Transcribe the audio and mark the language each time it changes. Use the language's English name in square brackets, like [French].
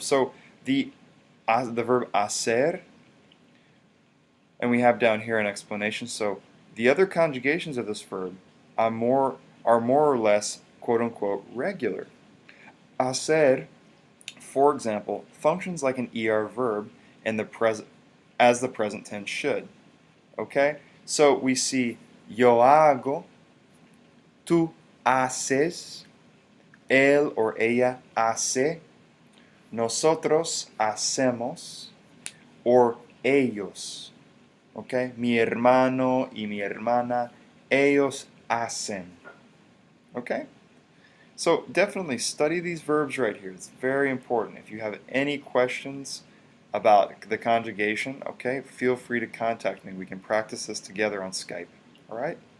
[English] So the verb hacer, and we have down here an explanation. So the other conjugations of this verb are more or less quote-unquote regular. Hacer, for example, functions like an ER verb in the as the present tense should. Okay? So we see [Spanish] yo hago, tú haces, él or ella hace, nosotros hacemos, or ellos. [English] Okay? [Spanish] Mi hermano y mi hermana, ellos hacen. [English] Okay? So definitely study these verbs right here. It's very important. If you have any questions about the conjugation, okay, feel free to contact me. We can practice this together on Skype. All right?